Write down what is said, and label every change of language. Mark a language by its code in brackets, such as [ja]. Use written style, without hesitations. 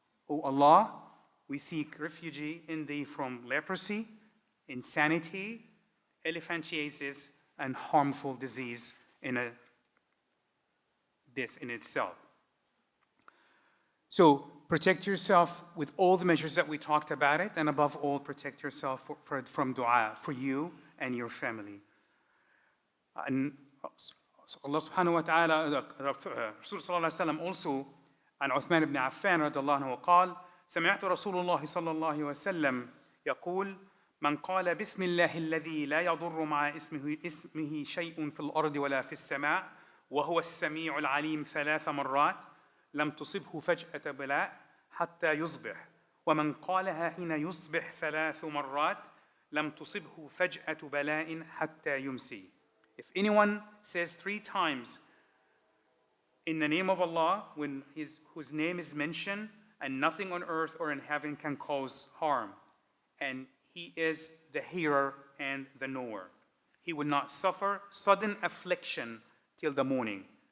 [en] O Allah, we seek refuge in thee from leprosy, insanity, elephantiasis, and harmful disease in this in itself. So protect yourself with all the measures that we talked about it, and above all, protect yourself from dua for you and your family. And Allah subhanahu wa ta'ala, Rasul sallallahu alayhi wa sallam also, [ar] عن عثمان بن عفان رضي الله عنه قال سمعت رسول الله صلى الله عليه وسلم يقول من قال بسم الله الذي لا يضر مع اسمه شيء في الأرض ولا في السماء وهو السميع العليم 3 مرات لم تصبه فجأة بلاء حتى يصبح ومن قالها حين يصبح 3 مرات لم تصبه فجأة بلاء حتى يمسي. [en] If anyone says 3 times in the name of Allah, whose name is mentioned, and nothing on earth or in heaven can cause harm, and He is the hearer and the knower, he will not suffer sudden affliction till the morning.